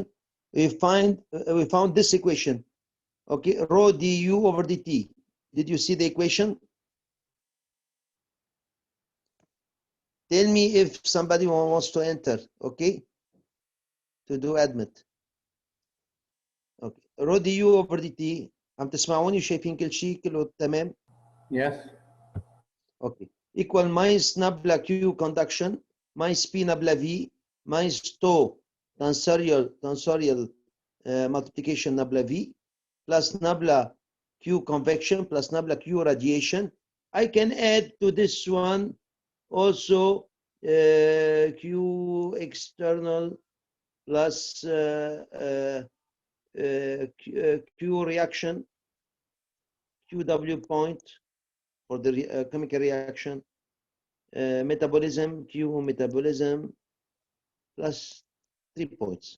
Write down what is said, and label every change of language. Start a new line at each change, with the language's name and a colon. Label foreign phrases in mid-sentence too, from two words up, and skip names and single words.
English: We found this equation. Okay, rho du over dt. Did you see the equation? Tell me if somebody wants to enter, okay? To do admit. Okay. rho du over dt.
Arabic: عم تسمعوني وشايفين كل شيء كله تمام؟
English: Yes. Okay. Equal minus nabla Q conduction minus P nabla V minus tau tensorial multiplication nabla V plus nabla Q convection plus nabla Q radiation. I can add to this one also Q external plus Q reaction, QW point for the chemical reaction, metabolism, Q metabolism, plus 3 points.